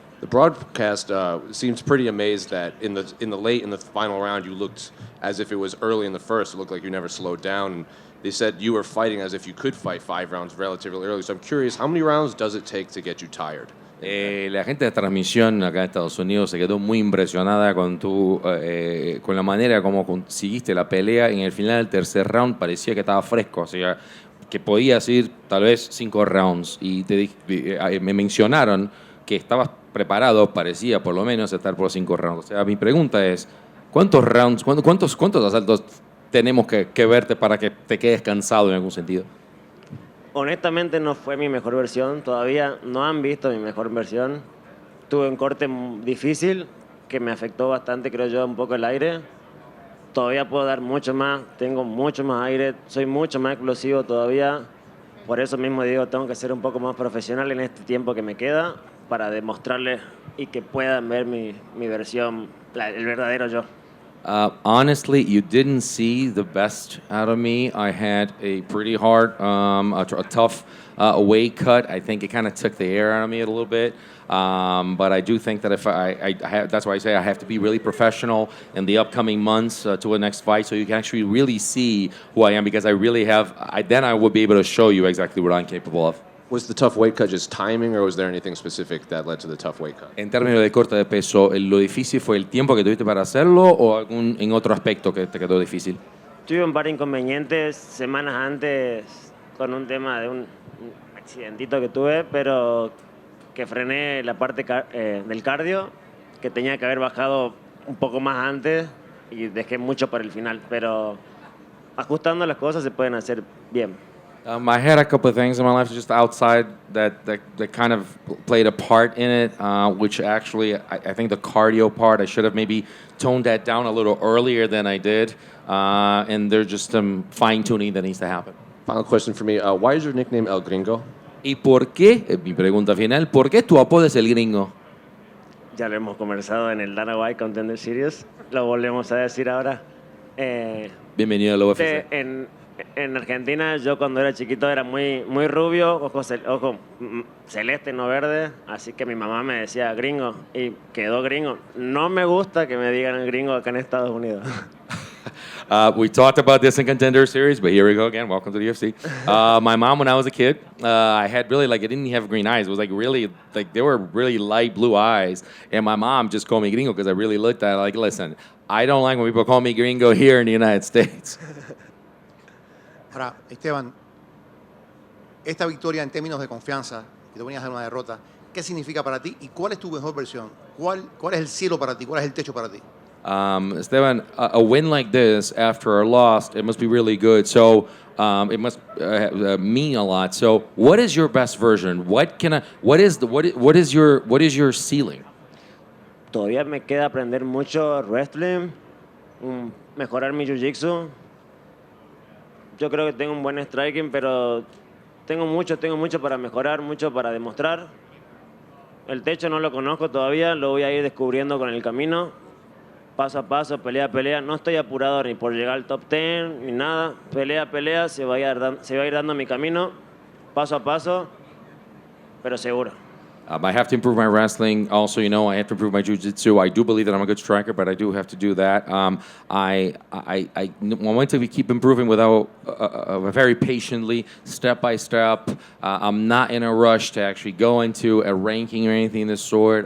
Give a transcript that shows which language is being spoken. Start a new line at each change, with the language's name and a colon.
English: The broadcast seems pretty amazed that in the final round, you looked as if it was early in the first. It looked like you never slowed down. And they said you were fighting as if you could fight 5 rounds relatively early. So I'm curious, how many rounds does it take to get you tired?
Spanish: La gente de transmisión acá en Estados Unidos se quedó muy impresionada con con la manera como conseguiste la pelea. En el final del tercer round parecía que estaba fresco, o sea, que podías ir tal vez 5 rounds. Y me mencionaron que estabas preparado, parecía por lo menos estar por 5 rounds. O sea, mi pregunta es, ¿cuántos rounds, cuántos asaltos tenemos que verte para que te quedes cansado en algún sentido? Honestamente no fue mi mejor versión, todavía no han visto mi mejor versión. Tuve un corte difícil que me afectó bastante, creo yo, un poco el aire. Todavía puedo dar mucho más, tengo mucho más aire, soy mucho más explosivo todavía. Por eso mismo digo, tengo que ser un poco más profesional en este tiempo que me queda para demostrarles y que puedan ver mi versión, el verdadero yo.
English: Honestly, you didn't see the best out of me. I had a pretty hard, a tough weight cut. I think it kind of took the air out of me a little bit. But I do think that if I have, that's why I say I have to be really professional in the upcoming months to the next fight, so you can actually really see who I am, because I really have. Then I will be able to show you exactly what I'm capable of. Was the tough weight cut just timing, or was there anything specific that led to the tough weight cut?
Spanish: En términos de corte de peso, ¿lo difícil fue el tiempo que tuviste para hacerlo o algún en otro aspecto que te quedó difícil? Tuve un par de inconvenientes semanas antes con un tema de un accidentito que tuve, pero que frené la parte del cardio, que tenía que haber bajado un poco más antes y dejé mucho para el final, pero ajustando las cosas se pueden hacer bien.
English: I had a couple of things in my life just outside that kind of played a part in it, which actually I think the cardio part, I should have maybe toned that down a little earlier than I did, and there's just some fine-tuning that needs to happen. Final question for me. Why is your nickname El Gringo?
Spanish: ¿Y por qué, mi pregunta final, por qué tu apodo es el gringo? Ya lo hemos conversado en el Dana White Contender Series, lo volvemos a decir ahora. Bienvenido a la UFC. En Argentina, yo cuando era chiquito era muy rubio, ojo celeste, no verde, así que mi mamá me decía gringo y quedó gringo. No me gusta que me digan gringo acá en Estados Unidos.
English: We talked about this in Contender Series, but here we go again. Welcome to the UFC. My mom, when I was a kid, I had really, I didn't have green eyes. It was really, they were really light blue eyes. And my mom just called me gringo because I really looked at it listen, I don't like when people call me gringo here in the United States.
Spanish: Ahora, Esteban, esta victoria en términos de confianza, que te venías de una derrota, ¿qué significa para ti y cuál es tu mejor versión? ¿Cuál es el cielo para ti? ¿Cuál es el techo para ti?
English: Esteban, a win like this after a loss, it must be really good. So it must mean a lot. So what is your best version? What is your ceiling?
Spanish: Todavía me queda aprender mucho wrestling, mejorar mi jiu-jitsu. Yo creo que tengo un buen striking, pero tengo mucho para mejorar, mucho para demostrar. El techo no lo conozco todavía, lo voy a ir descubriendo con el camino, paso a paso, pelea a pelea. No estoy apurado ni por llegar al top 10 ni nada. Pelea a pelea, se va a ir dando mi camino, paso a paso, pero seguro.
English: I have to improve my wrestling. Also, I have to improve my jiu-jitsu. I do believe that I'm a good striker, but I do have to do that. I want to keep improving without very patiently, step by step. I'm not in a rush to actually go into a ranking or anything of this sort.